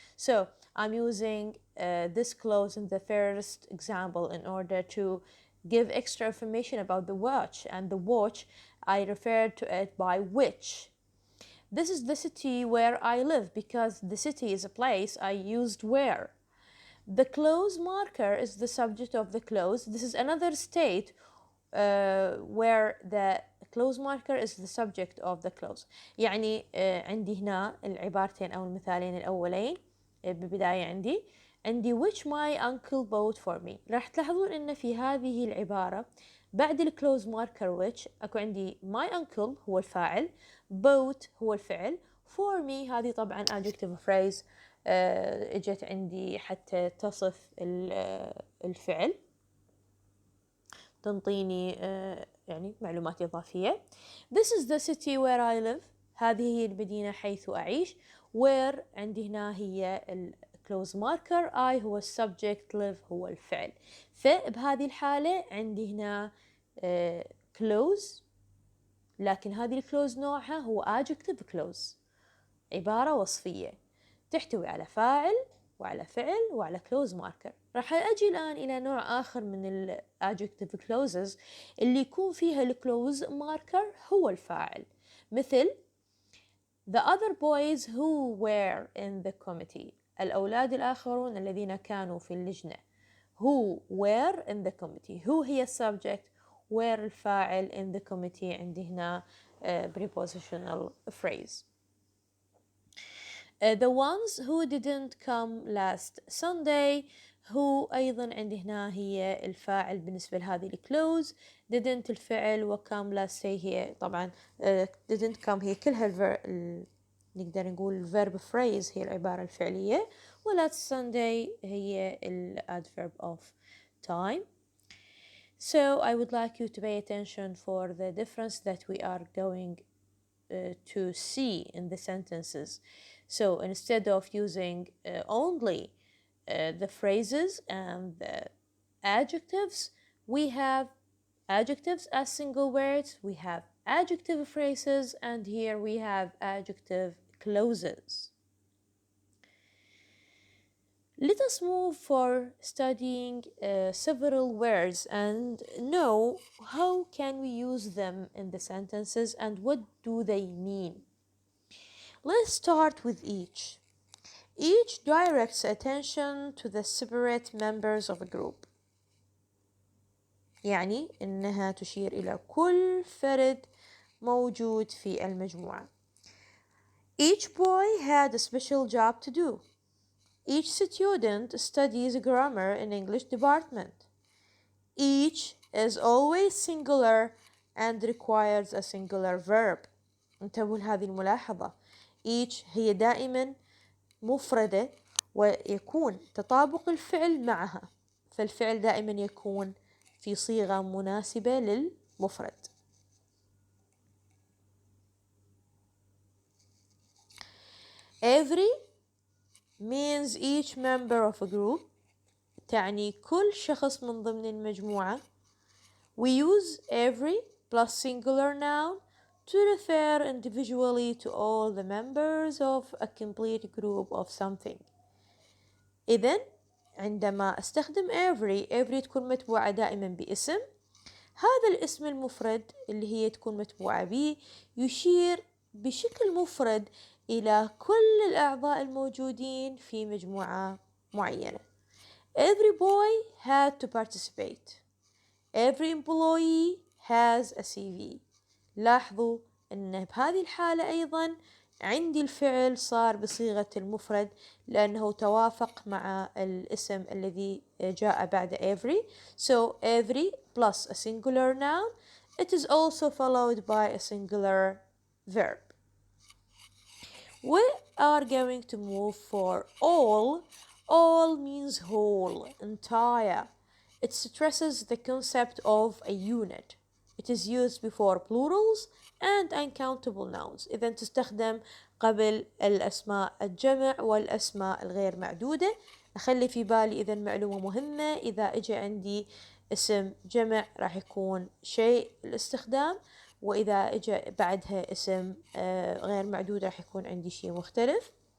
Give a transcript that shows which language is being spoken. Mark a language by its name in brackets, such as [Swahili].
[English] So I'm using this clause in the first example in order to give extra information about the watch, and the watch I referred to it by which. This is the city where I live because the city is a place, I used where. The clause marker is the subject of the clause. This is another state where the close marker is the subject of the clause. [Arabic] يعني عندي هنا العبارتين أو المثالين الأولين ببداية عندي [English] which my uncle bought for me. [Arabic] راح تلاحظون إن في هذه العبارة بعد الكلوز ماركر which أكو عندي [English] my uncle [Arabic] هو الفاعل، bought هو الفعل، [English] for me [Arabic] هذه طبعا adjective phrase اجت عندي حتى تصف الفعل، تنطيني يعني معلومات إضافية. [English] This is the city where I live. [Arabic] هذه هي المدينة حيث أعيش. Where عندي هنا هي close marker. I هو subject، live هو الفعل. فبهذه الحالة عندي هنا close، لكن هذه الكلوز نوعها هو adjective clause، عبارة وصفية تحتوي على فاعل وعلى فعل وعلى close marker. راح أجي الآن إلى نوع آخر من ال adjective clauses اللي يكون فيها ال close marker هو الفاعل، مثل [English] the other boys who were in the committee. [Arabic] الأولاد الآخرون الذين كانوا في اللجنة. [English] who were in the committee. who هي subject، were الفاعل، in the committee [Arabic] عندي هنا [English] prepositional phrase. The ones who didn't come last Sunday. [Arabic] who أيضا عندي هنا هي الفاعل بالنسبة لهذه الكلوز، didn't الفعل، وcome last day هي طبعا didn't come هي كلها نقدر نقول verb phrase هي العبارة الفعلية، و last Sunday هي adverb of time. [English] So I would like you to pay attention for the difference that we are going to see in the sentences. So instead of using only the phrases and the adjectives, we have adjectives as single words, we have adjective phrases, and here we have adjective clauses. Let us move for studying several words and know how can we use them in the sentences and what do they mean. Let's start with each. Each directs attention to the separate members of a group. [Arabic] يعني إنها تشير إلى كل فرد موجود في المجموعة. [English] Each boy had a special job to do. Each student studies grammar in English department. Each is always singular and requires a singular verb. [Arabic] انتبهوا لهذه الملاحظة. Each هي دائما مفردة ويكون تطابق الفعل معها، فالفعل دائما يكون في صيغة مناسبة للمفرد. [English] Every means each member of a group، [Arabic] تعني كل شخص من ضمن المجموعة. [English] We use every plus singular noun to refer individually to all the members of a complete group of something. [Arabic] إذن عندما أستخدم every تكون متبوعة دائما باسم. هذا الاسم المفرد اللي هي تكون متبوعة به يشير بشكل مفرد إلى كل الأعضاء الموجودين في مجموعة معينة. [English] Every boy had to participate. Every employee has a CV. [Arabic] لاحظوا أن بهذه الحالة أيضا عندي الفعل صار بصيغة المفرد لأنه توافق مع الاسم الذي جاء بعد every. [English] So every plus a singular noun, it is also followed by a singular verb. We are going to move for all. All means whole, entire. It stresses the concept of a unit. It is used before plurals and uncountable nouns. [Arabic] إذا تستخدم قبل الأسماء الجمع والأسماء الغير معدودة. أخلي في بالي إذا معلومة مهمة، إذا إجى عندي اسم جمع راح يكون شيء الاستخدام، وإذا إجى بعدها اسم غير معدود راح يكون عندي شيء مختلف.